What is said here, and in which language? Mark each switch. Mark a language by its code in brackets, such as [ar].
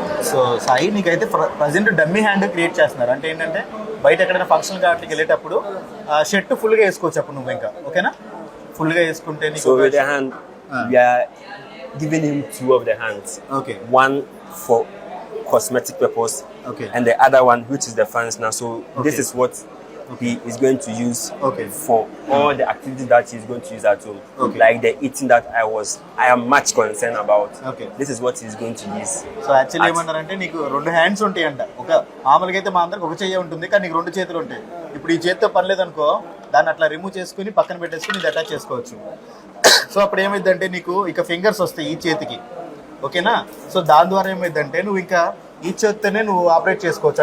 [te] So Sai, నీకైతే present dummy hand create చేస్తున్నారు. అంటే ఏంటంటే బయట ఎక్కడైనా ఫంక్షన్ వాటికి వెళ్ళేటప్పుడు షర్ట్ ఫుల్ గా వేసుకోవచ్చు అప్పుడు నువ్వు ఇంకా. ఓకేనా, ఫుల్ గా వేసుకుంటే [en] we are giving him two of the hands. Okay. One for cosmetic purpose. Okay. And the other one, which is the fans now. So this is what he is going to use for all the activities that he is going to use at home. Okay. Like the eating that I am much concerned about. Okay. This is what he is going to use. [te] So actually ఏమన్నారంటే నీకు 2 hands ఉంటాయంట. ఒక మామూలుగా అయితే మా అందరికి ఒక చెయ్యి ఉంటుంది, కానీ నీకు 2 చేతులు ఉంటాయి. ఇప్పుడు ఈ చేతితో పని లేదనుకో, దాన్ని అట్లా రిమూవ్ చేసుకుని పక్కన పెట్టేసుకుని ఇది అటాచ్ చేసుకోవచ్చు. సో అప్పుడు ఏమైందంటే నీకు ఇక ఫింగర్స్ వస్తాయి ఈ చేతికి. ఓకేనా, సో దాని ద్వారా ఏమైందంటే నువ్వు ఇంకా ఈ చేతితోనే నువ్వు ఆపరేట్ చేసుకోవచ్చు.